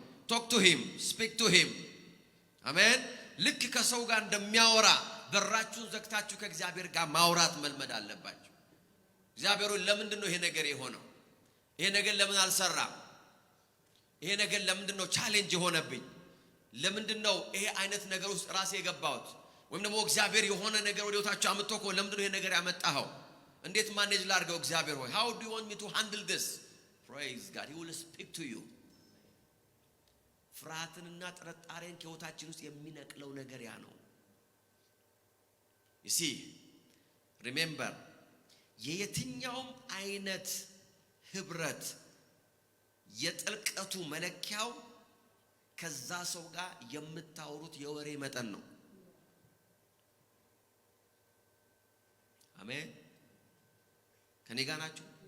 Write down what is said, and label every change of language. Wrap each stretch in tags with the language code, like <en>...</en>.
<en>talk to him, speak to him።</en> <am>አሜን። ልክ ከሰው ጋር እንደሚያወራ በራችሁን ዘግታችሁ ከእግዚአብሔር ጋር ማውራት መልመድ አለባችሁ። እግዚአብሔር ሆይ ለምንድን ነው ይሄ ነገር የሆነው? ይሄ ነገር ለምን አልሰራም? ይሄ ነገር ለምንድን ነው ቻሌንጅ የሆነብኝ? ለምንድን ነው ይሄ አይነት ነገር ውስጥ ራሴ የገባሁት? ወይም ደግሞ እግዚአብሔር የሆነ ነገር ወደ ህይወታችሁ አምጥቶ እኮ ለምንድን ነው ይሄ ነገር ያመጣኸው? እንዴት ማኔጅ ላድርገው? እግዚአብሔር ሆይ</am> <en>how do you want me to handle this? Praise God. He will speak to you።</en> <am>ፍርሃትንና ጥርጣሬን ከህይወታችን ውስጥ የሚነቅለው ነገር ያ ነው።</am> <en>you see remember</en> <am>የየትኛውም አይነት ህብረት የጥልቀቱ መለኪያው ከዛ ሰው ጋር የምታወሩት የወሬ መጠን ነው። አሜን። ከኔ ጋር ናችሁ?</am>